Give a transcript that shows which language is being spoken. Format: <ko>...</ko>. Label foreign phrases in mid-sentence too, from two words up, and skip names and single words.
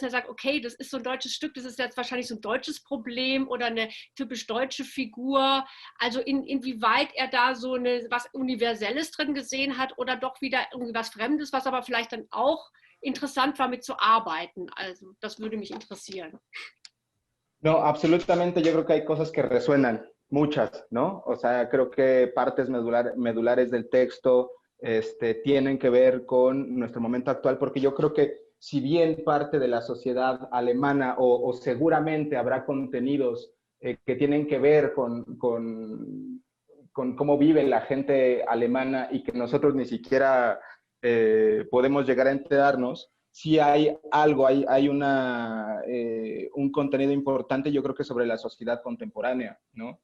<de>Er sagt, okay, das ist so ein deutsches Stück, das ist jetzt wahrscheinlich so ein deutsches Problem oder eine typisch deutsche Figur. Also inwieweit er da so was Universelles drin gesehen hat oder doch wieder irgendwie was Fremdes, was aber vielleicht dann auch interessant war, mit zu arbeiten. Also das würde mich interessieren.</de> <es>No, absolutamente, yo creo que hay cosas que resuenan, muchas, ¿no? O sea, creo que partes medulares del texto tienen que ver con nuestro momento actual, porque yo creo que si bien parte de la sociedad alemana o seguramente habrá contenidos que tienen que ver con cómo vive la gente alemana y que nosotros ni siquiera podemos llegar a enterarnos, sí hay algo, hay un contenido importante, yo creo que sobre la sociedad contemporánea, ¿no?</es>